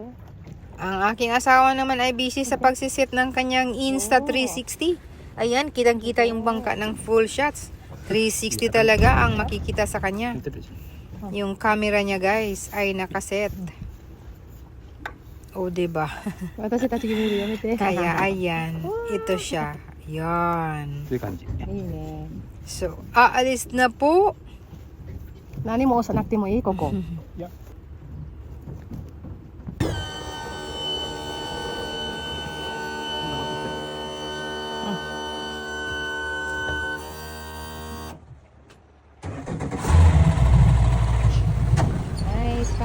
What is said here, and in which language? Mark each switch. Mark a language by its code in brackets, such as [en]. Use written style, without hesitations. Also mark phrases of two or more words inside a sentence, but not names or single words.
[tl] Ang aking asawa naman ay busy sa pagsisit ng kanyang Insta 360. Ayan, kitang-kita yung bangka ng [en] full shots. [tl] 360 talaga ang makikita sa kanya. Yung camera niya, guys, ay nakaset. O, diba? [ja] 私たちが見るやめて。 [tl] Kaya, ayan. Ito siya. Yan. [ja] そういう感じ。いいね。 [tl] So, aalis na po. [ja] 何も押さなくてもいいここ。いや。 [tl] Nice pa.